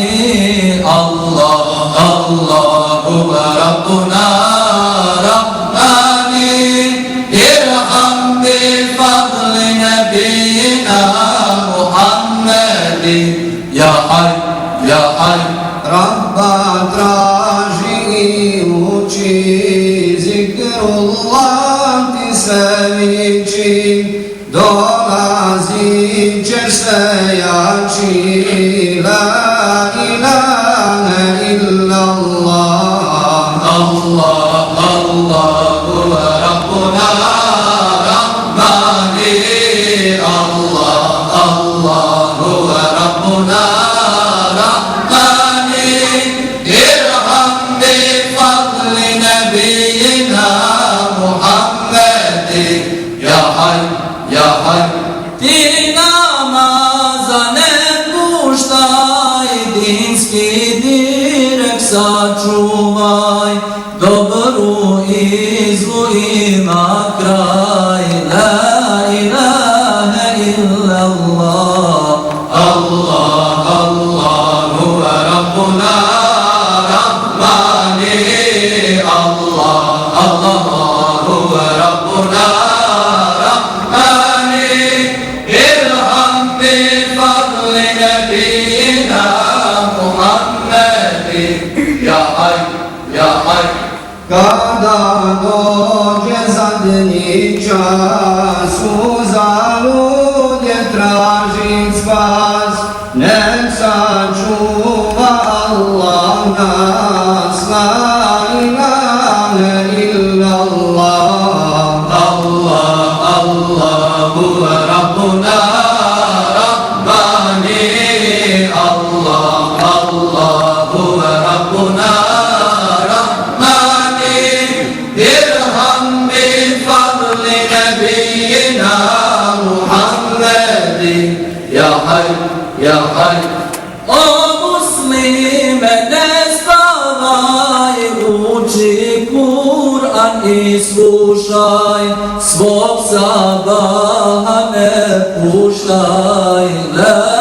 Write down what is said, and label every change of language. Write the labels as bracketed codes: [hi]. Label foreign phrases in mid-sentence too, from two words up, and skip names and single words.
[ar] الله الله هو ربنا رحماني. ارحم بفضل نبينا محمد. يا حي يا حي. [bs] Rabba traži i uči, zikrullah ti se viči, dolazit ćeš se jači. [ar] لا إله إلا الله. الله الله هو ربنا رحماني. الله الله هو ربنا رحماني. ارحم بفضل نبينا محمد. يا حي يا حي. [bs] Ti namaza ne puštaj, dinski direk sačuvaj, dobru i zlu ima kraj. [ar] لا إله إلا الله. الله الله هو ربنا رحماني. الله الله هو ربنا رحماني. ارحم بفضل نبينا محمد. يا حي يا حي. [bs] Kada dođe zadnji čas, uzalud je tražit spas, nek sačuva Allah nas. [ar] لا إله إلا الله. الله الله هو ربنا رحماني. الله الله هو ربنا رحماني. ارحم بفضل نبينا محمد. يا حي يا حي. [bs] O muslime ne spavaj, uči Kur'an i slušaj, svog sabaha ne puštaj. [ar] La